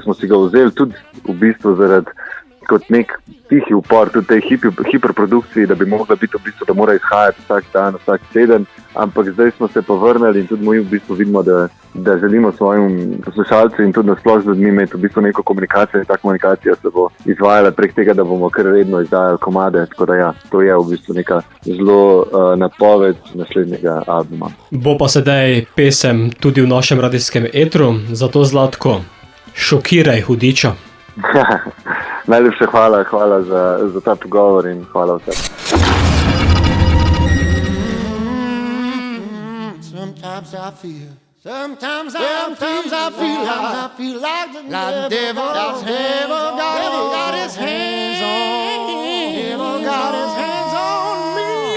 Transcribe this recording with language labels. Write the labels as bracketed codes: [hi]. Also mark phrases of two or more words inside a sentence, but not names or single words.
[sl] smo si ga vzeli tudi v bistvu zaradi kot nek tihi upor tudi tej hiperprodukciji, da bi mogla biti v bistvu, da mora izhajati vsak dan, vsak teden, ampak zdaj smo se povrnili in tudi mi v bistvu vidimo, da da želimo svojim poslušalcem in tudi nasploh z ljudmi imeti v bistvu neko komunikacijo in ta komunikacija se bo izvajala prek tega, da bomo kar redno izdajali komade, tako da ja, to je v bistvu neka zelo napoved naslednjega albuma. Bo pa sedaj pesem tudi v našem radijskem etru, zato Zlatko, šokiraj hudiča. Najlepša hvala za ta pogovor in hvala vsem. [en] Sometimes I feel like the devil got his hands on me.